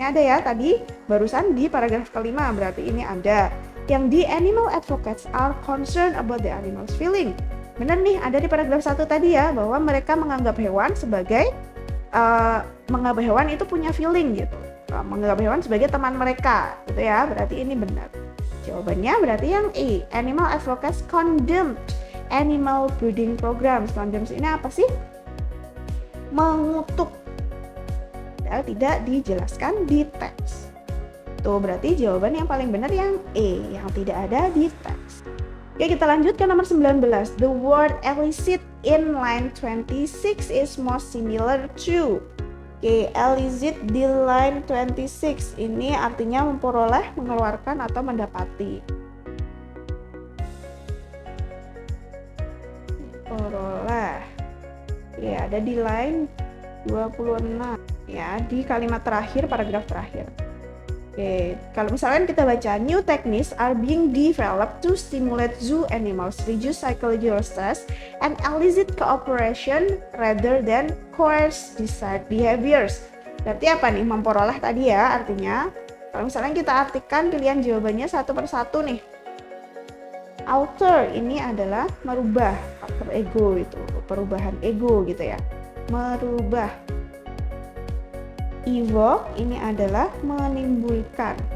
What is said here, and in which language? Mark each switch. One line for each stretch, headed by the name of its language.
Indonesian: Ini ada ya tadi barusan di paragraf kelima, berarti ini ada. Yang D,
English: animal advocates are concerned about the animals feeling.
Indonesian: Benar nih, ada di paragraf 1 tadi ya, bahwa mereka menganggap hewan sebagai menganggap hewan itu punya feeling gitu, menganggap hewan sebagai teman mereka gitu ya. Berarti ini benar. Jawabannya berarti yang E,
English: animal advocates condemned animal breeding programs.
Indonesian: Condemns ini apa sih? Mengutuk. Padahal tidak dijelaskan di teks. Tuh berarti jawaban yang paling benar yang E, yang tidak ada di teks. Oke, kita lanjut ke nomor 19.
English: The word elicit in line 26 is most similar to.
Indonesian: Oke, elicit di line 26 ini artinya memperoleh, mengeluarkan, atau mendapati. Memperoleh. Ya, ada di line 26. Ya, di kalimat terakhir, paragraf terakhir. Oke, kalau misalkan kita baca,
English: new techniques are being developed to stimulate zoo animals, reduce psychological stress, and elicit cooperation rather than coerce desired behaviors.
Indonesian: Berarti apa nih? Memperoleh tadi ya, artinya kalau misalnya kita artikan pilihan jawabannya satu persatu nih. Alter ini adalah merubah, alter ego itu, perubahan ego gitu ya. Merubah. Evoke ini adalah menimbulkan.